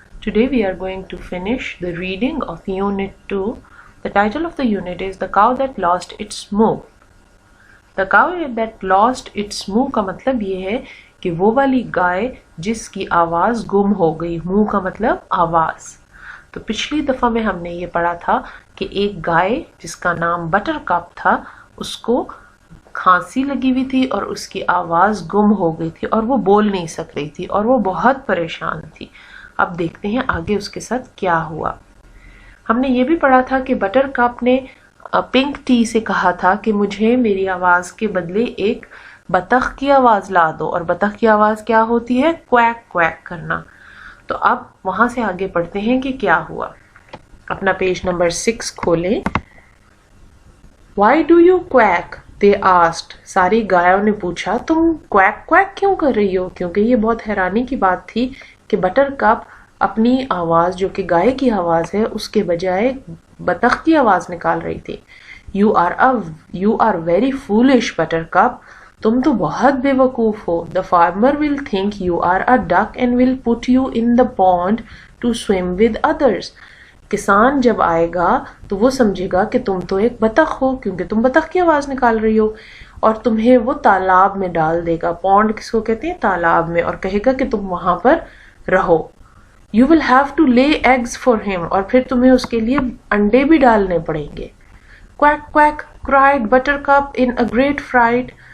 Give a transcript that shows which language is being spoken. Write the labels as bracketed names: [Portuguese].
[English] Today we are going to finish the reading of unit 2. The title of the unit is The Cow That Lost Its Moo. The cow that lost its moo [Hindi] का मतलब ये है कि वो वाली गाय जिसकी आवाज़ गुम हो गई. moo का मतलब आवाज़. तो पिछली दफ़ा में हमने ये पढ़ा था कि एक गाय जिसका नाम बटर कप था उसको खांसी लगी हुई थी और उसकी आवाज़ गुम हो गई थी और वो बोल नहीं सक रही थी और वो बहुत परेशान थी. अब देखते हैं आगे उसके साथ क्या हुआ. हमने ये भी पढ़ा था कि बटर कप ने पिंक टी से कहा था कि मुझे मेरी आवाज़ के बदले एक बतख की आवाज़ ला दो, और बतख की आवाज़ क्या होती है? क्वैक क्वैक करना. तो अब वहाँ से आगे पढ़ते हैं कि क्या हुआ. अपना पेज नंबर 6 खोलें. [English] Why do you quack? They asked. [Hindi] सारी गायों ने पूछा तुम क्वैक क्वैक क्यों कर रही हो, क्योंकि ये बहुत हैरानी की बात थी कि बटर कप अपनी आवाज़ जो कि गाय की आवाज़ है उसके बजाय बतख की आवाज़ निकाल रही थी. [English] You are very foolish, [Hindi] butter cup. तुम तो बहुत बेवकूफ़ हो. [English] The farmer will think you are a duck and will put you in the pond to swim with others. [Hindi] किसान जब आएगा तो वो समझेगा कि तुम तो एक बतख हो क्योंकि तुम बतख की आवाज़ निकाल रही हो, और तुम्हें वो तालाब में डाल देगा. पॉन्ड किसको कहते हैं? तालाब में. और कहेगा कि तुम वहां पर रहो. [English] You will have to lay eggs for him. [Hindi] और फिर तुम्हें उसके लिए अंडे भी डालने पड़ेंगे. [English] Quack quack cried buttercup in a great fright.